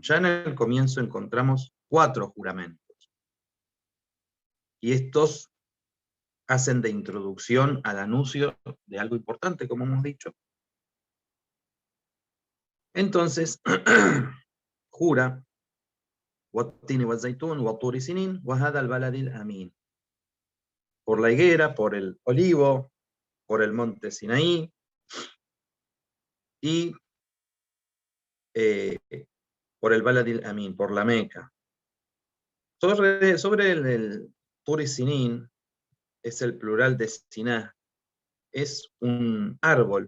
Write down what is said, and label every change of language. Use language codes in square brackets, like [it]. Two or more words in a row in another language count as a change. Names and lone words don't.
[es] Ya en el comienzo encontramos 4 juramentos. Y estos hacen de introducción al anuncio de algo importante, como hemos dicho. Entonces, jura, [ar] وَالتِّينِ وَالزَّيْتُونِ وَطُورِ سِنِينَ وَهَذَا الْبَلَدِ الْأَمِينِ, [es] por la higuera, por el olivo, por el monte Sinaí, y por el Baladil Amin, por la Meca. Sobre el Tur y Sinin, es el plural de Siná, es un árbol.